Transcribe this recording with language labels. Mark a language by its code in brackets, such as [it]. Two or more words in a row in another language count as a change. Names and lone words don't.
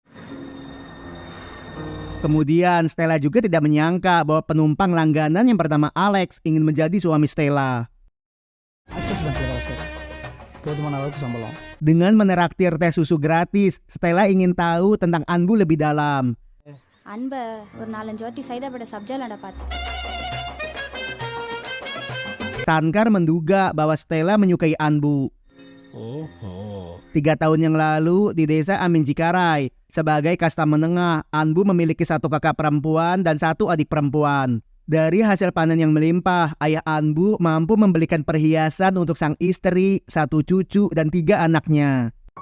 [id] Kemudian Stella juga tidak menyangka bahwa penumpang langganan yang bernama Alex ingin menjadi suami Stella. Dengan meneraktir teh susu gratis, Stella ingin tahu tentang Anbu lebih dalam. [ta] அன்பை ஒரு 4-5 வாட்டி சைதாப்பேட்டை சப்ஜாலாண்ட பார்த்தேன். [id] Sankar menduga bahwa Stella menyukai Anbu. 3 tahun yang lalu di desa Amin Cikaray, sebagai kasta menengah, Anbu memiliki 1 kakak perempuan dan 1 adik perempuan. Dari hasil panen yang melimpah, ayah Anbu mampu membelikan perhiasan untuk sang istri, 1 cucu, dan 3 anaknya.